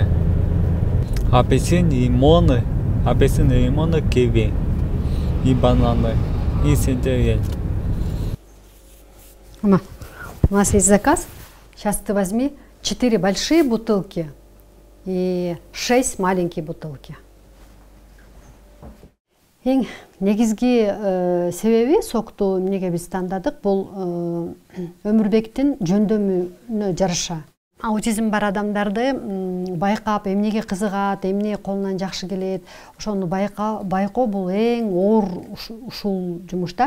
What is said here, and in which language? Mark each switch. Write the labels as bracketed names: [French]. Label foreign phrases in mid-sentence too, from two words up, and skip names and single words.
[Russian] Апельсин, лимоны, киви, и бананы, и сельдерей. Мама, у нас есть заказ. Сейчас ты возьми 4 большие бутылки и 6 маленькие бутылки. [Kyrgyz] Ең негизги себеби сокту эмнеге биз тандадык, бул Өмүрбектин жөндөмүнө жараша. Аутизм бар адамдарды байкап, эмнеге кызыгат, эмне колунан жакшы келет, ошону байкоо бул эң оор ушул жумушта.